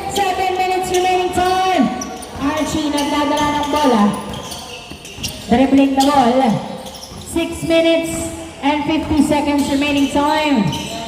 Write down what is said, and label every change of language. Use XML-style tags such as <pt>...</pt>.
<en>7 minutes remaining time.</en> <tl>Archie nagdadala ng bola.</tl> <en>Dribbling the ball. 6 minutes and 50 seconds remaining time.</en>